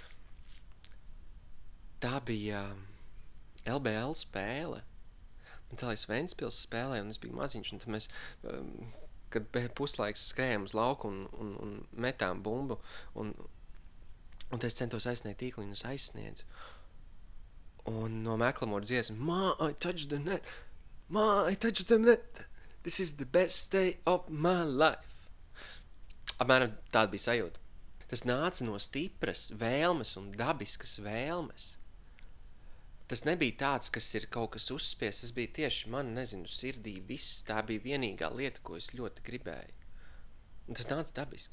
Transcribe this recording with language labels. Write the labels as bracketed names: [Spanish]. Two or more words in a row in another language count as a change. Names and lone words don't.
[Latvian] Tā bija LBL spēle. Man tālais Ventspils spēlē, un es biju maziņš, un tad mēs, kad puslaiks skrējām uz lauku un metām bumbu, un tad es centos aizsniegt tīkliņu, un es aizsniedzu. Un no Meklamora dziesma, [English] Ma, I touched the net! Ma, I touched the net! This is the best day of my life! [Latvian] Apmēram tāda bija sajūta. Tas nāca no stipras vēlmes un dabiskas vēlmes. Tas nebija tāds, kas ir kaut kas uzspies, tas bija tieši man, nezinu, sirdī viss, tā bija vienīgā lieta, ko es ļoti gribēju. Un tas nāca dabiski.